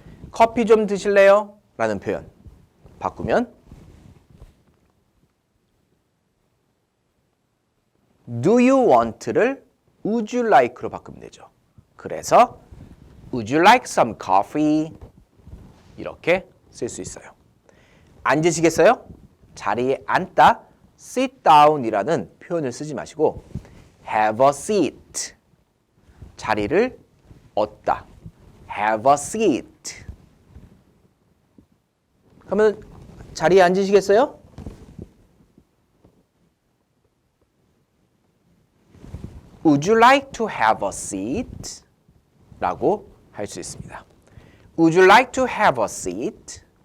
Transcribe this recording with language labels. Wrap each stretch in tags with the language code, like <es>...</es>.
<ko>커피 좀 드실래요? 라는 표현. 바꾸면</ko> <en>Do you want</en> <ko>를</ko> <en>Would you like</en> <ko>로 바꾸면 되죠. 그래서</ko> <en>Would you like some coffee?</en> <ko>이렇게 쓸 수 있어요. 앉으시겠어요? 자리에 앉다</ko> <en>sit down</en> <ko>이라는 표현을 쓰지 마시고</ko> <en>have a seat.</en> <ko>자리를 얻다.</ko> <en>have a seat.</en> <ko>그러면 자리에 앉으시겠어요?</ko> <en>Would you like to have a seat?</en> <ko>라고 할 수 있습니다.</ko> <en>Would you like to have a seat?</en>